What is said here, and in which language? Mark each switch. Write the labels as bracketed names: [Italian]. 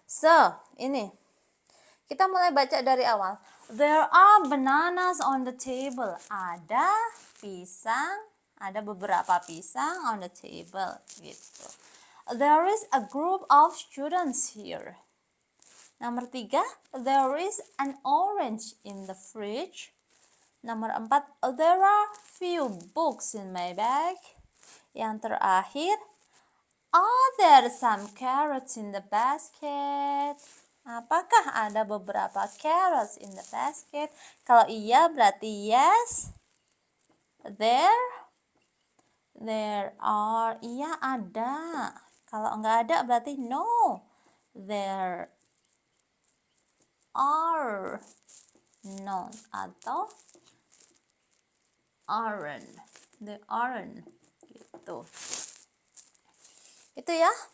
[English] So, [Indonesian] ini kita mulai baca dari awal. [English] There are bananas on the table. [Indonesian] Ada pisang, ada beberapa pisang [English] on the table [Indonesian] gitu. [English] There is a group of students here. [Indonesian] Nomor 3, [English] there is an orange in the fridge. [Indonesian] Nomor 4, [English] there are few books in my bag. [Indonesian] Yang terakhir, [English] are there some carrots in the basket? [Indonesian] Apakah ada beberapa [English] carrots in the basket? [Indonesian] Kalau iya berarti yes. [English] There are. [Indonesian] Iya ada. Kalau enggak ada berarti no. [English] There are not [Indonesian] atau [English] aren't. They aren't. [Indonesian] Gitu. Itu ya.